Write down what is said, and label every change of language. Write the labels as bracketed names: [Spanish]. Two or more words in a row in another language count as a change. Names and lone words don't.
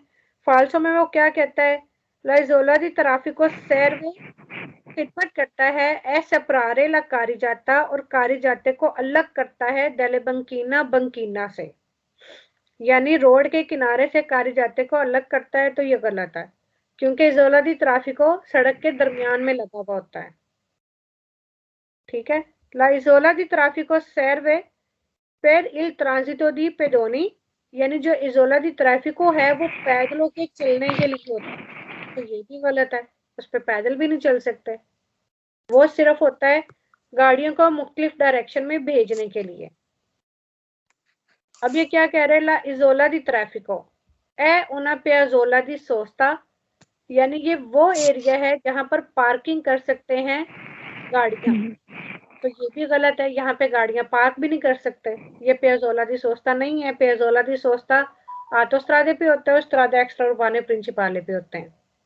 [Hindi] फाल्सो में वो क्या कहता है, [Italian] l'isola di traffico serve [Hindi] खिदमत करता है [Italian] a separare la carreggiata, [Hindi] और कारिजाते को अलग करता है [Italian] dalla banchina, [Hindi] बंकीना से, यानी रोड के किनारे से कारिजाते को अलग करता है, तो ये गलत है क्योंकि [Italian] isola di traffico [Hindi] सड़क के दरमियान में लगा हुआ होता है। ठीक है, [Italian] la isola di traffico serve per il transito di pedoni, [Hindi] यानी जो [Italian] isola di traffico [Hindi] है वो पैदलों के चलने के लिए होता है, तो ये भी गलत है, उस पर पैदल भी नहीं चल सकते, वो सिर्फ होता है गाड़ियों को मुख्तलिफ डायरेक्शन में भेजने के लिए। अब ये क्या कह रहे हैं, [Italian] la isola di traffico è una piazzola di sosta, [Hindi] यानी ये वो एरिया है जहां पर पार्किंग कर सकते हैं गाड़ियां, तो ये भी गलत है, यहाँ पे गाड़ियां पार्क भी नहीं कर सकते, ये [Italian] piazzola di sosta [Hindi] नहीं है। [Italian] piazzola di sosta [Hindi] ऑटोस्ट्रादे पे होता है, [Italian] strada extraurbane principale [Hindi] पे होते हैं।